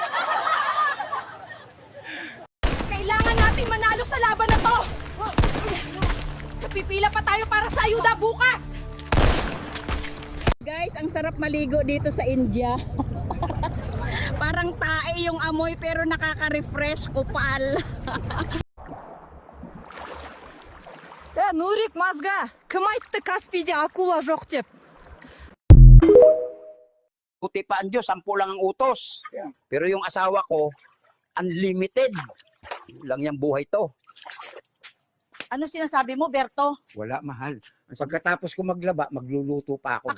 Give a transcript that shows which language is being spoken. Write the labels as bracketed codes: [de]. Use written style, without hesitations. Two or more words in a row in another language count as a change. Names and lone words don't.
[tl] Kailangan natin manalo sa laban na to. Pipila pa tayo para sa ayuda bukas. Guys, ang sarap maligo dito sa India. Parang tae yung amoy pero nakaka-refresh, kupal. [kk] Нурик мозга, кім айтты Каспийде акула жоқ деп? [tl] Puti pa ang Diyos, 10 lang ang utos. Pero yung asawa ko, unlimited. Lang yung buhay to. Ano sinasabi mo, Berto? Wala, mahal. Pagkatapos ko maglaba, magluluto pa ako.